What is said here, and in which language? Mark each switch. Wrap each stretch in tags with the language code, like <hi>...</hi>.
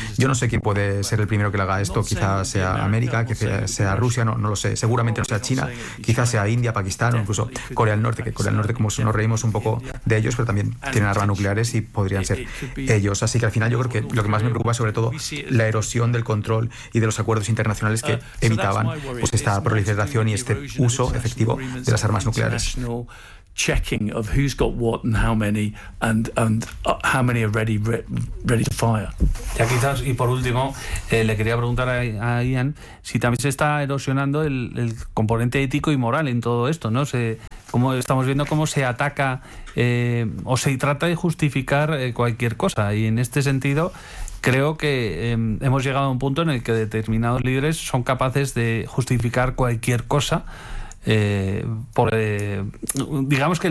<es>Yo no sé quién puede ser el primero que le haga esto, quizás sea América, que sea Rusia, no lo sé, seguramente no sea China, quizás sea India, Pakistán o incluso Corea del Norte, que Corea del Norte como nos reímos un poco de ellos, pero también tienen armas nucleares y podrían ser ellos. Así que al final yo creo que lo que más me preocupa es sobre todo la erosión del control y de los acuerdos internacionales que evitaban pues esta proliferación y este uso efectivo de las armas nucleares.</es> <en>Checking of who's got what and how many and how many are ready to fire.</en> <es>Ya quizás, y por último, le quería preguntar a Ian si también se está erosionando el componente ético y moral en todo esto, ¿no? Como estamos viendo cómo se ataca o se trata de justificar cualquier cosa, y en este sentido creo que hemos llegado a un punto en el que determinados líderes son capaces de justificar cualquier cosa. Digamos que el</es>